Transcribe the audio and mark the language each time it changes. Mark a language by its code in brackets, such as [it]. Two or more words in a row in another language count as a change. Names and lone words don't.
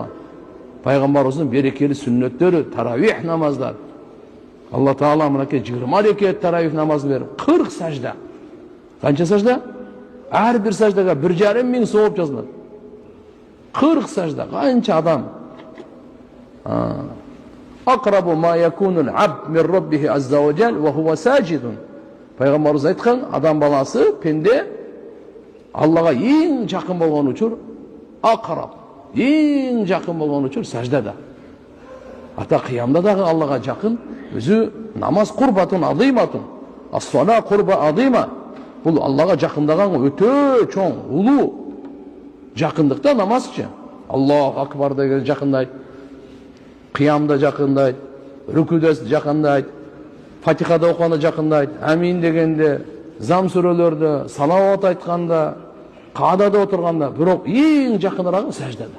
[ky] Пайгамбарыбыздын берекелүү сүннөттөрү, таравих намаздар. [ar] الله تعالى [ky] мынакей 20 рекет таравих намазы берип, 40 сажда. Канча сажда? Ар бир саждага 1,5 миң сооп жазылат. 40 сажда. Канча адам? [ar] أقرب ما يكون العبد من ربه عز وجل وهو ساجد. [ky] Пайгамбарыбыз айткан, адам баласы пенде Аллага эң жакын болгон учур акраб. Эң жакын болгон учур саждада. Ата кыямда дагы Аллага жакын өзү намаз [ar] قربة عظيمة. الصلاة قربة عظيمة. [ky] Бул Аллага жакындаган өтө чоң, улуу жакындыкта намазчы. [ar] الله أكبر [ky] деген жакындайт. Кыямда жакындайт, рүкүдө жакындайт, Фатихада окуганда жакындайт, амин дегенде, зам сүрөлөрдө, салават айтканда, каадада отурганда, бирок эң жакынырагы саждада.